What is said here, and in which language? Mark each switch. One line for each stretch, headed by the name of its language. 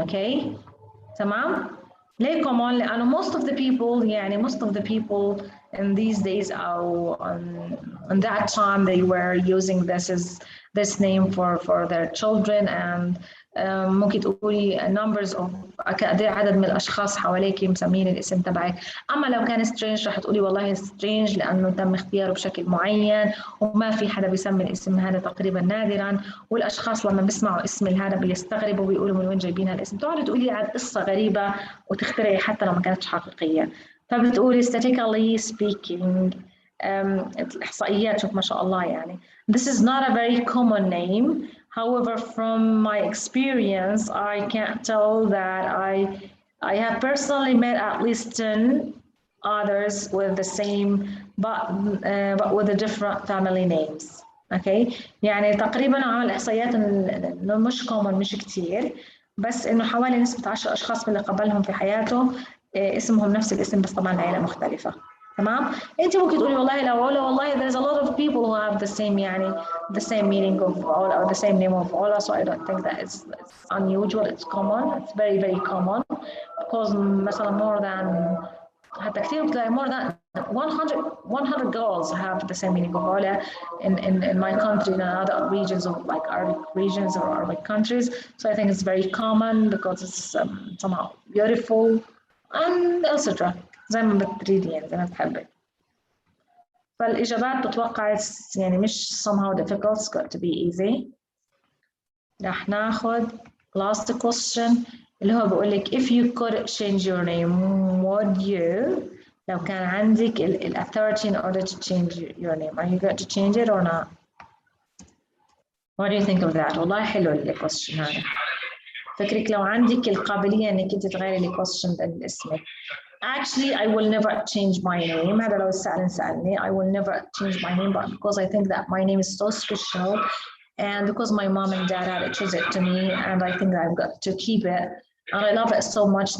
Arabic: أوكي؟ تمام؟ ليه
English: common؟
Arabic: لأنه
English: most of the people in these days
Arabic: أو
English: on that time they were using this name for their children, and
Arabic: ممكن تقولي
English: numbers of
Arabic: عدد من الأشخاص حواليك مسمين الاسم تبعك. أما لو كان strange راح تقولي والله strange لأنه تم اختياره بشكل معين وما في حدا بيسمي الاسم هذا تقريبا نادرا، والأشخاص لما بيسمعوا اسم هذا بيستغربوا وبيقولوا من وين جايبين هالاسم. تقعدي تقولي عن قصة غريبة وتخترعي حتى لو ما كانتش حقيقية. فبتقولي
English: statistically speaking
Arabic: الإحصائيات شوف ما شاء الله يعني
English: this is not a very common name. However, from my experience, I can't tell that I have personally met at least 10 others with the same but with the different family names.
Arabic: Okay, يعني تقريبا على الإحصائيات إنه مش common مش كتير، بس إنه حوالي نسبة 10 أشخاص من اللي قابلهم في حياته اسمهم نفس الاسم بس طبعا العيلة مختلفة. تمام. انت ممكن تقولي والله لو علا والله
English: there's a lot of people who have the same
Arabic: يعني
English: the same meaning of علا or the same name of علا, so I don't think that it's unusual, it's common, it's very very common because
Arabic: مثلا
English: more than
Arabic: حتى كثير بتلاقي
English: more than 100 girls have the same meaning of علا in my country and in other regions of like Arabic regions or Arabic countries, so I think it's very common because it's somehow beautiful and etc.
Arabic: زي ما بتريدي يعني زي ما بتحبي. فالإجابات بتوقع يعني مش
English: somehow difficult, it's got to be easy.
Arabic: رح ناخد
English: last question
Arabic: اللي هو بقول لك
English: if you could change your name would you؟
Arabic: لو كان عندك ال
English: authority in order to change your name, are you going to change it or not? What do you think of that؟
Arabic: والله حلو ال
English: question هذا.
Arabic: فكرك لو عندك القابلية إنك أنت تغيري ال question اسمك.
English: Actually, I will never change my name.
Arabic: هذا لو سألني
English: I will never change my name, but because I think that my name is so special and because my mom and dad had choose it to me, and I think that I've got to keep it, and I love it so much.